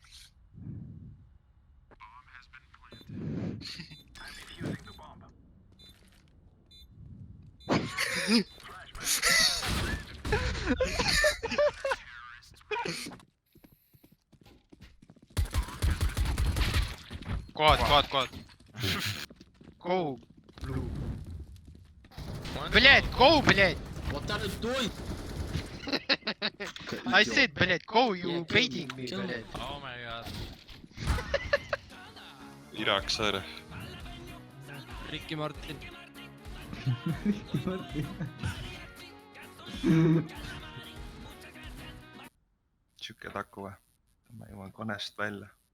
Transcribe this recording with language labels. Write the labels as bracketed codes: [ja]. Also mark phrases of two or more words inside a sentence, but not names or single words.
[et] Kohad . [en] Go . Блять, go , блять . What are you doing? I said , блять , go , you baiting me , блять . Oh my god . Iraksaar . Ricky Martin . [et] Siuke taku või ? ma jõuan konest välja .